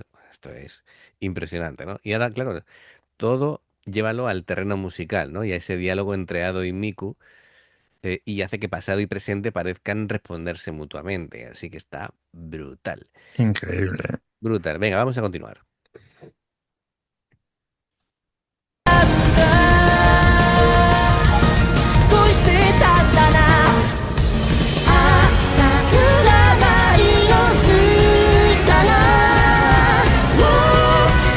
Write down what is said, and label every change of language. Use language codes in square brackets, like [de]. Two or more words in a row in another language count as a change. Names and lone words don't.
[es] Esto es impresionante, ¿no? Y ahora, claro, todo llévalo al terreno musical, ¿no? Y a ese diálogo entre Ado y Miku, y hace que pasado y presente parezcan responderse mutuamente. Así que está brutal. Increíble. Brutal. Venga, vamos a continuar. [ja] 恋してたんだな桜が色づいたらもうこ